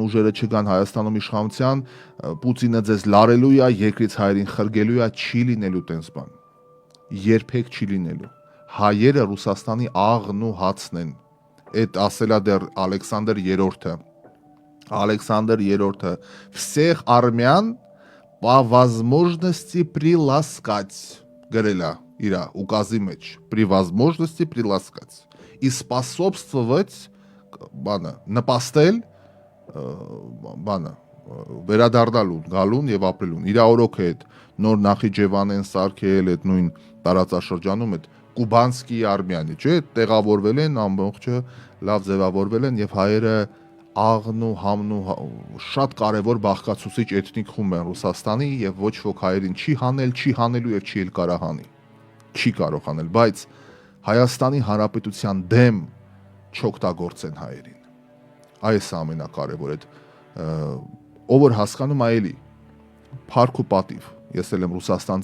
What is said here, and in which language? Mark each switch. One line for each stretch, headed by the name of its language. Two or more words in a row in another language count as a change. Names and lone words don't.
Armenian: ուժերը չգան Հայաստանում իշխանության, Պուտինը ձեզ լարելու է, երկրից հայերին խրգելու է, չի լինելու տենց բան։ Երբեք չի լինելու։ Հայերը Ռուսաստանի աղն ու հացն են։ Այդ ասելա դեռ Ալեքսանդր III-ը։ Ալեքսանդր III-ը
Russian: всех армян по возможности приласкать
Armenian: գրելա իրա ուկազի մեջ
Russian: при возможности приласкать и способствовать
Armenian: բանը նպաստել բանը վերադառնալուն գալուն եւ ապրելուն իրա օրոք է այդ նոր Նախիջևան են սարքել այդ նույն տարածաշրջանում այդ կուբանսկի արմյանի չէ տեղավորվել են ամբողջը լավ ձևավորվել են եւ հայերը աղն ու համն ու շատ կարևոր բաղկացուցիչ էթնիկ խումբ են Ռուսաստանի եւ ոչ ոք հայերին չի հանել, չի հանելու եւ չի էլ կարող հանի։ Չի կարող անել, բայց Հայաստանի Հանրապետության դեմ չօգտագործեն հայերին։ Այս ամենակարևորը այդ ով որ հասկանում այելի փառք ու պատիվ։ Ես էլ եմ Ռուսաստան